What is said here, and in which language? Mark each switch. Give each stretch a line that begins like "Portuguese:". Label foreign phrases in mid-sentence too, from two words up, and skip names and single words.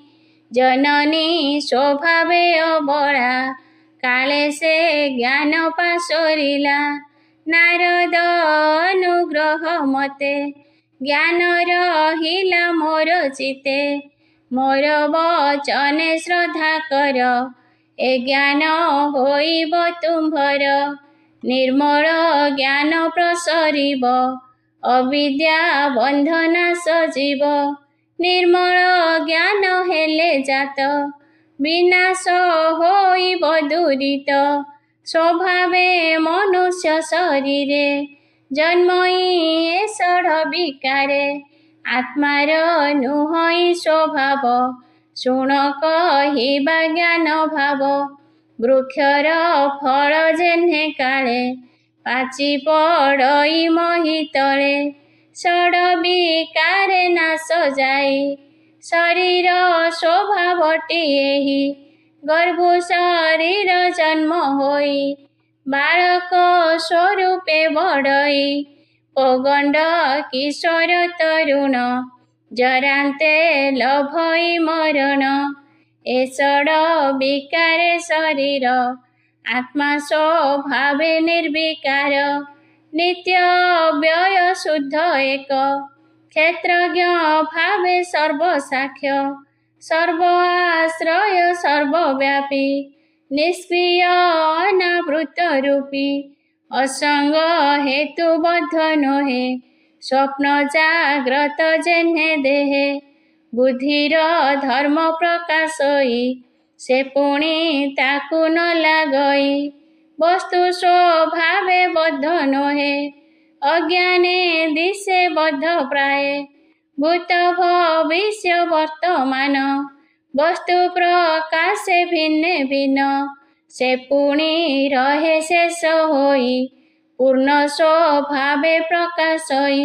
Odia: ଜନନୀ ସ୍ୱଭାବେ ଅବଳା କାଳେ ସେ ଜ୍ଞାନ ପାସରିଲା ନାରଦ ଅନୁଗ୍ରହ ମତେ ଜ୍ଞାନ ରହିଲା ମୋର ଚିତ୍ତେ ମୋର ବଚନେ ଶ୍ରଦ୍ଧା କର ଏ ଜ୍ଞାନ ହୋଇବ ତୁମ୍ଭର ନିର୍ମଳ ଜ୍ଞାନ ପ୍ରସରିବ ଅବିଦ୍ୟା ବନ୍ଧନା ସଜୀବ ନିର୍ମଳ ଜ୍ଞାନ ହେଲେ ଜାତ ବିନାଶ ହୋଇବ ଦୁରିତ ସ୍ୱଭାବେ ମନୁଷ୍ୟ ଶରୀରେ ଜନ୍ମଇ ଏ ଷଢ଼ ବିକାରେ ଆତ୍ମାର ନୁହଇ ସ୍ୱଭାବ ଶୁଣ କହିବା ଜ୍ଞାନ ଭାବ ବୃକ୍ଷର ଫଳ ଯେହ୍ନେ କାଳେ ପାଚି ପଡ଼ଇ ମହୀ ତଳେ ଷଢ଼ ବିକାରେ ନାଶ ଯାଇ ଶରୀର ସ୍ୱଭାବଟି ଏହି ଗର୍ଭୁ ଶରୀର ଜନ୍ମ ହୋଇ ବାଳକ ସ୍ୱରୂପେ ବଢ଼ଇ ପଗଣ୍ଡ କିଶୋର ତରୁଣ ଜରାନ୍ତେ ଲଭଇ ମରଣ ଏ ଷଢ଼ ବିକାରେ ଶରୀର ଆତ୍ମା ସ୍ୱଭାବେ ନିର୍ବିକାର ନିତ୍ୟ ବ୍ୟୟ ଶୁଦ୍ଧ ଏକ କ୍ଷେତ୍ରଜ୍ଞ ଭାବେ ସର୍ବସାକ୍ଷ୍ୟ ସର୍ବ ଆଶ୍ରୟ ସର୍ବବ୍ୟାପୀ, ନିଷ୍କ୍ରିୟ ଅନାବୃତ ରୂପୀ, ଅସଙ୍ଗ ହେତୁବଦ୍ଧ ନୁହେଁ, ସ୍ୱପ୍ନ ଜାଗ୍ରତ ଯେହ୍ନେ ଦେହେ, ବୁଦ୍ଧିର ଧର୍ମ ପ୍ରକାଶଇ, ସେ ପୁଣି ତାକୁ ନ ଲାଗଇ, ବସ୍ତୁ ସ୍ୱଭାବେ ବଦ୍ଧ ନୁହେଁ, ଅଜ୍ଞାନେ ଦିଶେ ବଦ୍ଧ ପ୍ରାୟେ, ଭୂତ ଭବିଷ୍ୟ ବର୍ତ୍ତମାନ, ବସ୍ତୁ ପ୍ରକାଶେ ଭିନ୍ନେ ଭିନ୍ନ, ସେ ପୁଣି ରହେ ଶେଷ ହୋଇ, ପୂର୍ଣ୍ଣ ସ୍ୱଭାବେ ପ୍ରକାଶଇ।